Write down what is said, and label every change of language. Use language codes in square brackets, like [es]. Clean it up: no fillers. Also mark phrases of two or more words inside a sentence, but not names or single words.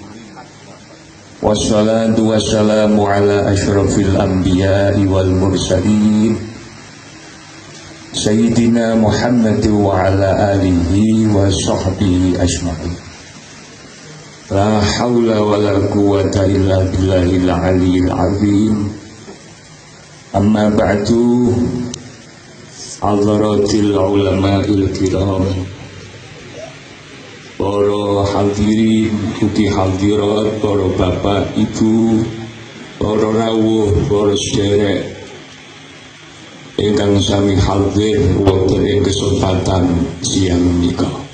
[ar] والصلاة والسلام على أشرف الأنبياء والمرسلين سيدنا محمد وعلى آله وصحبه أجمعين. لا حول ولا قوة إلا بالله العلي العظيم. أما بعد. حضرات العلماء الكرام, [jv] para hadirin ugi hadirat, para bapak ibu, para rawuh, para sederek ingkang sami hadir wonten ing kesempatan siang menika.